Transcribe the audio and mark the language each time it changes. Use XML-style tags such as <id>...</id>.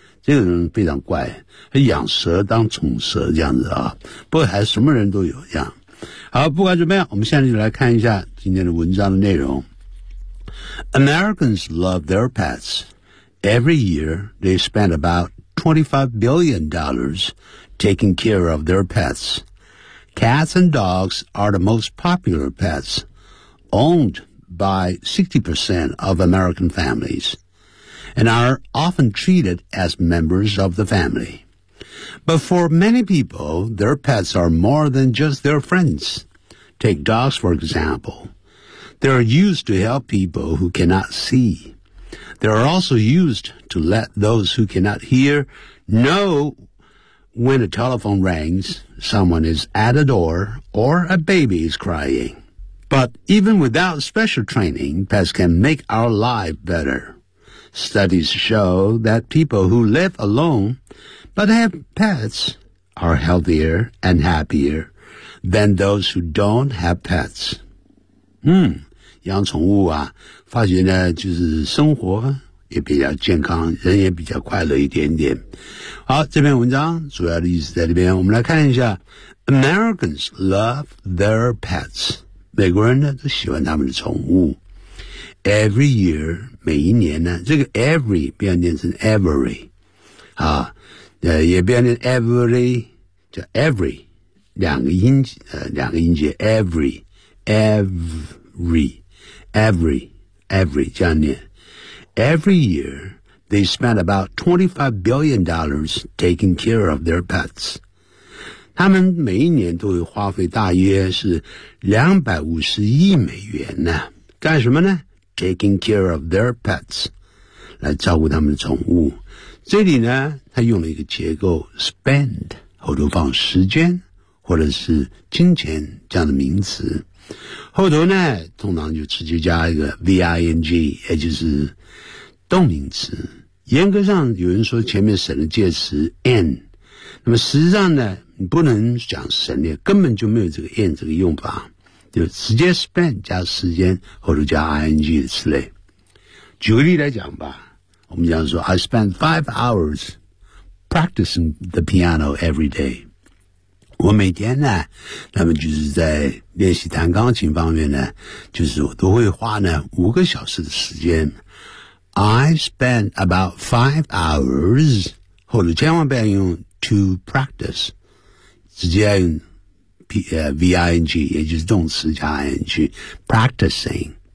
<zh>这个人非常怪，他养蛇当宠蛇这样子啊。不过还什么人都有这样。好，不管怎么样，我们现在就来看一下今天的文章的内容。</zh> <en>Americans love their pets. Every year, they spend about $25 billion taking care of their pets. Cats and dogs are the most popular pets, owned by 60% of American families, and are often treated as members of the family. But for many people, their pets are more than just their friends. Take dogs, for example. They are used to help people who cannot see. They are also used to let those who cannot hear know when a telephone rings, someone is at a door, or a baby is crying. But even without special training, pets can make our life better. Studies show that people who live alone... But have pets are healthier and happier than those who don't have pets.</en> <zh>养宠物啊，发觉呢，就是生活也比较健康，人也比较快乐一点点。好，这篇文章主要的意思在这边，我们来看一下。</zh> <en>Americans love their pets.</en> <zh>美国人呢，都喜欢他们的宠物。</zh> <en>Every year,</en> <zh>每一年呢，这个 every 不要念成 every 啊。也变成 every, 叫 every, 两个音节 every, 这样念。</zh> <en>Every year, they spend about $25 billion taking care of their pets.</en> <zh>他们每一年都会花费大约是250亿美元呢。干什么呢？</zh> <en>Taking care of their pets,</en> <zh>来照顾他们的宠物。这里呢他用了一个结构 spend, 后头放时间或者是金钱这样的名词。后头呢通常就直接加一个 ving, 也就是动名词。严格上有人说前面省了介词 n, 那么实际上呢你不能讲省略，根本就没有这个 n 这个用法。就直接 spend 加时间，后头加 ing 的词类。举个例来讲吧。我们讲说</zh> <en>I spend 5 hours practicing the piano every day.</en> <zh>我每天呢那么就是在练习弹钢琴方面呢就是我都会花呢5个小时的时间。</zh> <en>I spend about 5 hours,</en> <zh>或者千万不要用 to practice, 直接用 ving, 也就是动词加 ing, practicing.</zh>